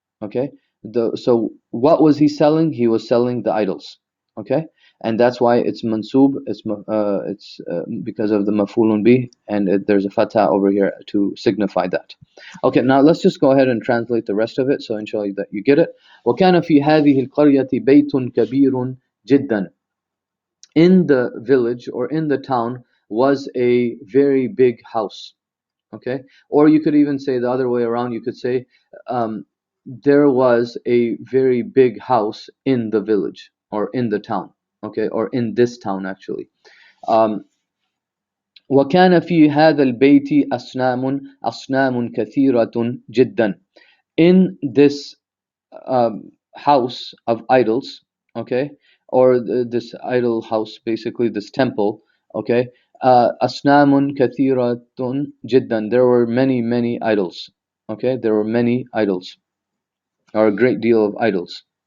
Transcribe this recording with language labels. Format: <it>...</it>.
<en>Okay, so what was he selling? He was selling the idols. Okay, and that's why it's mansub. It's because of the maf'ulun bih, and there's a fatha over here to signify that. Okay, now let's just go ahead and translate the rest of it, so inshallah that you get it.</en> <ar>وكان في هذه القرية بيت كبير جدا.</ar> <en>In the village, or in the town, was a very big house. Okay, or you could even say the other way around. You could say there was a very big house in the village, or in the town. Okay, or in this town actually.</en> <ar>um, وكان في هذا البيت أصنام كثيرة جدا.</ar> <en>In this house of idols, okay, or this idol house, basically this temple, okay,</en> <ar>أصنام كثيرة جدا,</ar> <en>there were many idols. Okay, there were many idols, or a great deal of idols.</en>